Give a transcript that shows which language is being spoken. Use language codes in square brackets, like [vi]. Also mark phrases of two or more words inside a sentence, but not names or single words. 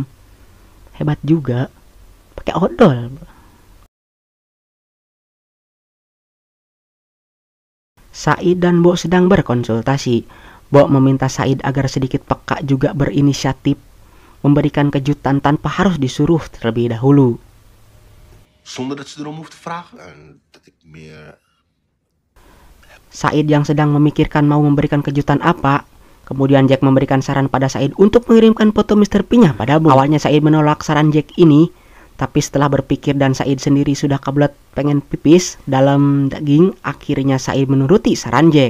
[id] Hebat juga. Pakai odol. Said dan Bo sedang berkonsultasi. Bo meminta Said agar sedikit peka juga berinisiatif memberikan kejutan tanpa harus disuruh terlebih dahulu. [nl] Zonder dat ze erom hoeft te vragen. En dat ik meer... [id] Said yang sedang memikirkan mau memberikan kejutan apa. Kemudian Jack memberikan saran pada Said untuk mengirimkan foto Mr. P-nya pada Bo. Awalnya Said menolak saran Jack ini, tapi setelah berpikir dan Said sendiri sudah kebelet pengen pipis dalam daging, akhirnya Said menuruti saran Jack.